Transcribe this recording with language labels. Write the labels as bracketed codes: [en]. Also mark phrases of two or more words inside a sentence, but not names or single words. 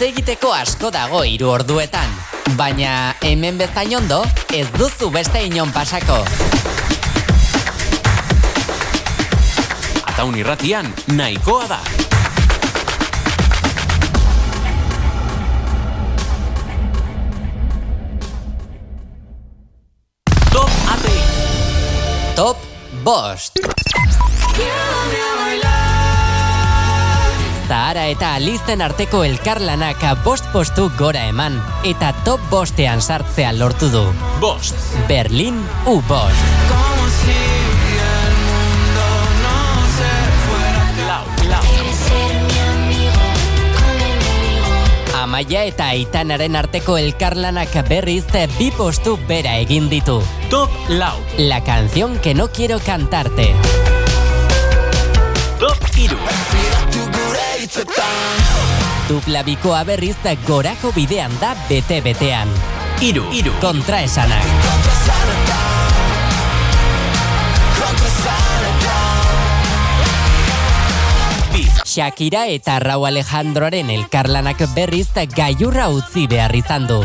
[eu] egiteko asko dago 3 orduetan. Baina hemen bezain ondo, ez duzu beste inon pasako. Ataun irratian, nahikoa da. Top ATI. Top Bost. Zahara eta Alizten arteko elkarlanak 5 postu gora eman eta top 5ean sartzea lortu du. Bost. Berlin U5. Amaia eta Aitanaren arteko elkarlanak berriz 2 postu bera egin ditu. Top 4. La canción que no quiero cantarte. Top 3. Dupla bikoa berriz gorako bidean da bete-betean. 3. Kontraesanak. Shakira eta Rauw Alejandroren elkarlanak berriz gailurra utzi behar izan du.